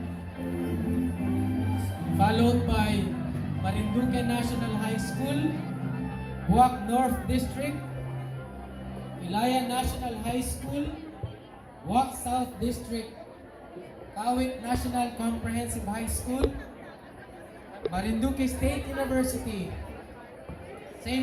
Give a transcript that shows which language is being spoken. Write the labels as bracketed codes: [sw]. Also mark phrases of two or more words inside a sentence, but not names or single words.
[en] Followed by Marinduque National High School, Buwak North District, Ilaya National High School, Buwak South District, Kawit National Comprehensive High School, Marinduque State University, St.